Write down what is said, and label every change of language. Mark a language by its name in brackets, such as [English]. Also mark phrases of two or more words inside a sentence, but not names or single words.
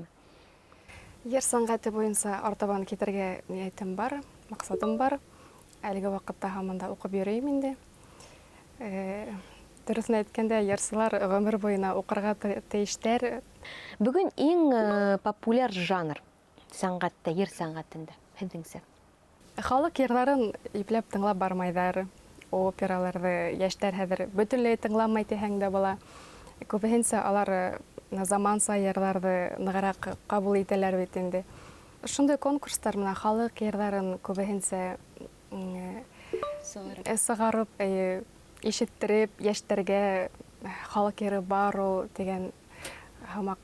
[Bashkir] Йыр сәнгате буенча артабан китергә ниятем бар, максатым бар. Әлеге вакытта һаман да укып йөрим инде. Дөресен әйткәндә, йырсылар гомер буена укырга тиештәр. Бүген иң популяр жанр сәнгатьтә, йыр сәнгатендә һеҙҙеңсә? Халык йырҙарын ипләп тыңлап бармайҙар. Операларҙы йәштәр хәҙер бөтөнләй тыңламай тиһәң дә була. Күбеһенсә алар заманса йырҙарҙы нығыраҡ ҡабул итәләр бит инде. Шундай конкурстар менән халык йырҙарын күбеһенсә сығарып, ишеттереп, йәштәргә халык йыры бар ул дигән һамаҡ